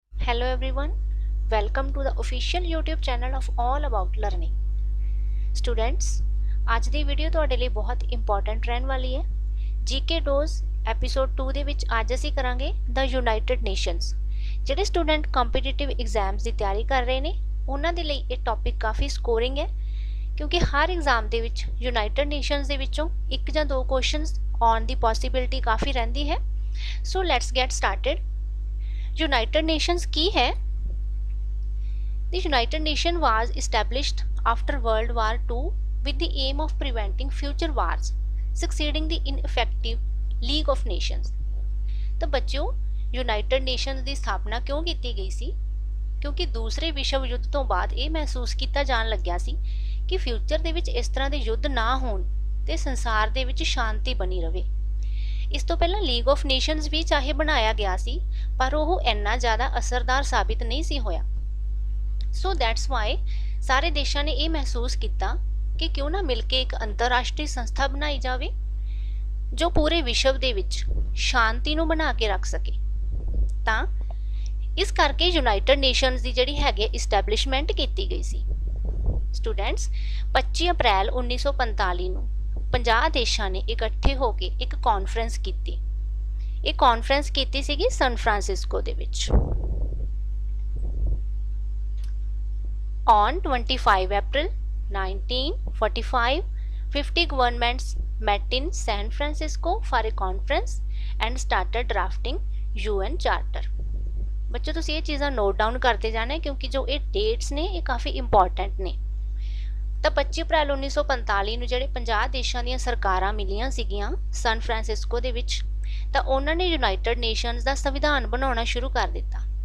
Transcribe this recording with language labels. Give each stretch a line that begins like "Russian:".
English: Hello everyone, welcome to the official YouTube channel of All About Learning.
Punjabi: Students, ਅੱਜ ਦੀ video ਤੁਹਾਡੇ ਲਈ ਬਹੁਤ important ਰਹਿਣ ਵਾਲੀ ਹੈ। ਜੀਕੇ ਡੋਜ਼ ਐਪੀਸੋਡ 2 ਦੇ ਵਿੱਚ ਅੱਜ ਅਸੀਂ ਕਰਾਂਗੇ ਦ ਯੂਨਾਈਟਿਡ ਨੇਸ਼ਨਸ। ਜਿਹੜੇ ਸਟੂਡੈਂਟ ਕੰਪੀਟੀਟਿਵ ਐਗਜ਼ਾਮਸ ਦੀ ਤਿਆਰੀ ਕਰ ਰਹੇ ਨੇ ਉਹਨਾਂ ਦੇ ਲਈ ਇਹ ਟੌਪਿਕ ਕਾਫੀ ਸਕੋਰਿੰਗ ਹੈ, ਕਿਉਂਕਿ ਹਰ ਐਗਜ਼ਾਮ ਦੇ ਵਿੱਚ ਯੂਨਾਈਟਿਡ ਨੇਸ਼ਨਸ ਦੇ ਵਿੱਚੋਂ ਇੱਕ ਜਾਂ ਦੋ ਕੁਐਸਚਨਸ ਆਉਣ ਦੀ ਪੋਸੀਬਿਲਿਟੀ ਕਾਫੀ ਰਹਿੰਦੀ ਹੈ।
English: So let's get started. United Nations
Punjabi: ਕੀ ਹੈ?
English: The United Nations was established after World War II with the aim of preventing future wars, succeeding the ineffective League of Nations।
Punjabi: ਤਾਂ ਬੱਚਿਓ, ਯੂਨਾਈਟਿਡ ਨੇਸ਼ਨਸ ਦੀ ਸਥਾਪਨਾ ਕਿਉਂ ਕੀਤੀ ਗਈ ਸੀ? ਕਿਉਂਕਿ ਦੂਸਰੇ ਵਿਸ਼ਵ ਯੁੱਧ ਤੋਂ ਬਾਅਦ ਇਹ ਮਹਿਸੂਸ ਕੀਤਾ ਜਾਣ ਲੱਗਿਆ ਸੀ ਕਿ ਫਿਊਚਰ ਦੇ ਵਿੱਚ ਇਸ ਤਰ੍ਹਾਂ ਦੇ ਯੁੱਧ ਨਾ ਹੋਣ ਤੇ ਸੰਸਾਰ ਦੇ ਵਿੱਚ ਸ਼ਾਂਤੀ ਬਣੀ ਰਹੇ। ਇਸ ਤੋਂ ਪਹਿਲਾਂ ਲੀਗ ਆਫ ਨੇਸ਼ਨਸ ਵੀ ਚਾਹੇ ਬਣਾਇਆ ਗਿਆ ਸੀ, ਪਰ ਉਹ ਇੰਨਾ ਜ਼ਿਆਦਾ ਅਸਰਦਾਰ ਸਾਬਿਤ ਨਹੀਂ ਸੀ ਹੋਇਆ। ਸੋ ਦੈਟਸ ਵਾਈ ਸਾਰੇ ਦੇਸ਼ਾਂ ਨੇ ਇਹ ਮਹਿਸੂਸ ਕੀਤਾ ਕਿ ਕਿਉਂ ਨਾ ਮਿਲ ਕੇ ਇੱਕ ਅੰਤਰਰਾਸ਼ਟਰੀ ਸੰਸਥਾ ਬਣਾਈ ਜਾਵੇ ਜੋ ਪੂਰੇ ਵਿਸ਼ਵ ਦੇ ਵਿੱਚ ਸ਼ਾਂਤੀ ਨੂੰ ਬਣਾ ਕੇ ਰੱਖ ਸਕੇ। ਤਾਂ ਇਸ ਕਰਕੇ ਯੂਨਾਈਟਿਡ ਨੇਸ਼ਨਸ ਦੀ ਜਿਹੜੀ ਹੈਗੀ ਇਸਟੈਬਲਿਸ਼ਮੈਂਟ ਕੀਤੀ ਗਈ ਸੀ। ਸਟੂਡੈਂਟਸ, 25 ਅਪ੍ਰੈਲ 1945 ਨੂੰ 50 ਦੇਸ਼ਾਂ ਨੇ ਇਕੱਠੇ ਹੋ ਕੇ ਇੱਕ ਕਾਨਫਰੰਸ ਕੀਤੀ। ਇਹ ਕਾਨਫਰੰਸ ਕੀਤੀ ਸੀਗੀ ਸਨ ਫਰਾਂਸਿਸਕੋ ਦੇ ਵਿੱਚ।
English: On 25 April 1945, 50 governments met in San Francisco for a conference and started drafting UN Charter।
Punjabi: ਬੱਚੋ ਤੁਸੀਂ ਇਹ ਚੀਜ਼ਾਂ ਨੋਟ ਡਾਊਨ ਕਰਦੇ ਜਾਣਾ, ਕਿਉਂਕਿ ਜੋ ਇਹ ਡੇਟਸ ਨੇ ਇਹ ਕਾਫੀ ਇੰਪੋਰਟੈਂਟ ਨੇ। ਤਾਂ 25 ਅਪ੍ਰੈਲ 1945 ਨੂੰ ਜਿਹੜੇ 50 ਦੇਸ਼ਾਂ ਦੀਆਂ ਸਰਕਾਰਾਂ ਮਿਲੀਆਂ ਸੀਗੀਆਂ ਸਨ ਫਰਾਂਸਿਸਕੋ ਦੇ ਵਿੱਚ, ਤਾਂ ਉਹਨਾਂ ਨੇ ਯੂਨਾਈਟਿਡ ਨੇਸ਼ਨਸ ਦਾ ਸੰਵਿਧਾਨ ਬਣਾਉਣਾ ਸ਼ੁਰੂ ਕਰ ਦਿੱਤਾ।